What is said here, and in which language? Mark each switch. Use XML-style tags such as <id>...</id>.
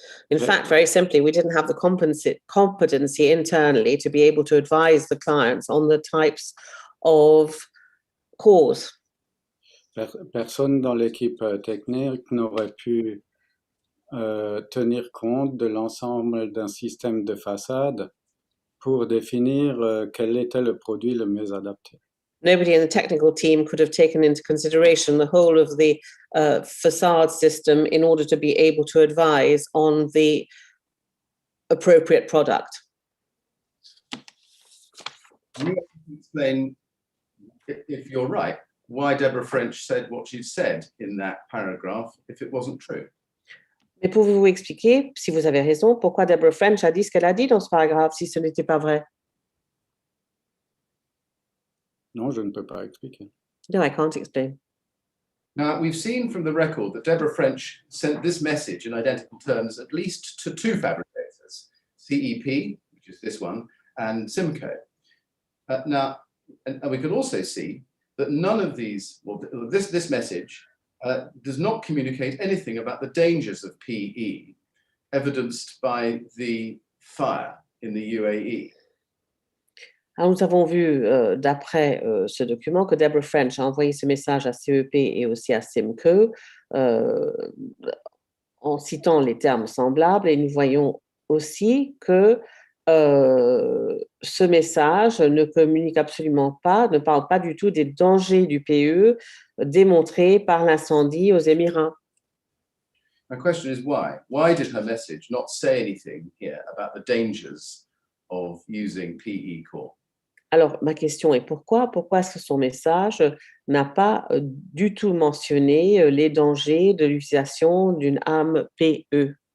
<en>In fact, very simply, we didn't have the competency internally to be able to advise the clients on the types of cause.</en> <fr>Personne dans l'équipe technique n'aurait pu tenir compte de l'ensemble d'un système de façade pour définir quel était le produit le mieux adapté.</fr> <en>Nobody in the technical team could have taken into consideration the whole of the facade system in order to be able to advise on the appropriate product. Can you explain, if you're right, why Deborah French said what she said in that paragraph if it wasn't true?</en> <fr>Mais pouvez-vous expliquer, si vous avez raison, pourquoi Deborah French a dit ce qu'elle a dit dans ce paragraphe si ce n'était pas vrai? Non, je ne peux pas expliquer.</fr> <en>No, I can't explain. Now, we've seen from the record that Deborah French sent this message in identical terms at least to two fabricators, CEP, which is this one, and Simco. Now, and we can also see that none of these, well, this message does not communicate anything about the dangers of PE, evidenced by the fire in the UAE.</en> <fr>Alors, nous avons vu, d'après ce document, que Deborah French a envoyé ce message à CEP et aussi à Simco en citant les termes semblables. Et nous voyons aussi que ce message ne communique absolument pas, ne parle pas du tout des dangers du PE démontrés par l'incendie aux Émirats.</fr> <en>My question is why? Why did her message not say anything here about the dangers of using PE core?</en> <fr>Alors, ma question est pourquoi? Pourquoi est-ce que son message n'a pas du tout mentionné les dangers de l'utilisation d'une âme PE?</fr>